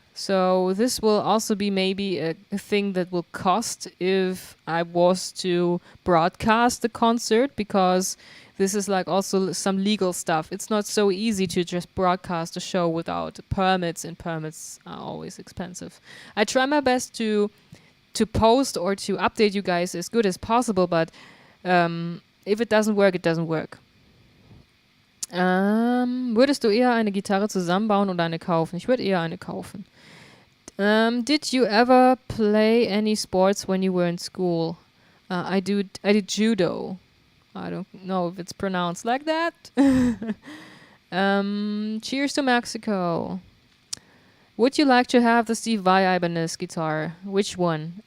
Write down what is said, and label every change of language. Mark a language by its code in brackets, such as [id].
[en] So this will also be maybe a thing that will cost if I was to broadcast the concert, because this is like also some legal stuff. It's not so easy to just broadcast a show without permits, and permits are always expensive. I try my best to post or to update you guys as good as possible, but if it doesn't work, it doesn't work. [de] Würdest du eher eine Gitarre zusammenbauen oder eine kaufen? Ich würde eher eine kaufen. [en] Did you ever play any sports when you were in school? I did judo. I don't know if it's pronounced like that. Cheers to Mexico. Would you like to have the Steve Vai Ibanez guitar? Which one?